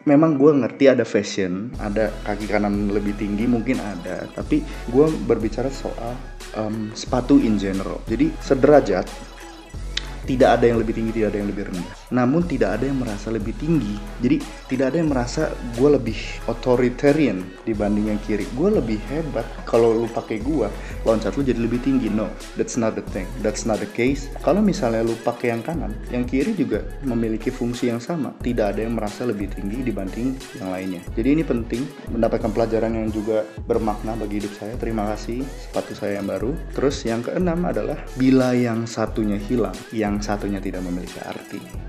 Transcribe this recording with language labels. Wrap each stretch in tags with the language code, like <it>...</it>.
<id>Memang gue ngerti ada fashion, ada kaki kanan lebih tinggi mungkin ada, tapi gue berbicara soal sepatu in general. Jadi sederajat, tidak ada yang lebih tinggi, tidak ada yang lebih rendah. namun tidak ada yang merasa lebih tinggi. Jadi tidak ada yang merasa gue lebih authoritarian dibanding yang kiri. Gue lebih hebat kalau lu pakai gue, loncat lu jadi lebih tinggi.</id> <en>No, that's not the thing, that's not the case.</en> <id>Kalau misalnya lu pakai yang kanan, yang kiri juga memiliki fungsi yang sama. Tidak ada yang merasa lebih tinggi dibanding yang lainnya. Jadi ini penting, mendapatkan pelajaran yang juga bermakna bagi hidup saya. Terima kasih sepatu saya yang baru. Terus yang keenam adalah bila yang satunya hilang, yang satunya tidak memiliki arti.</id>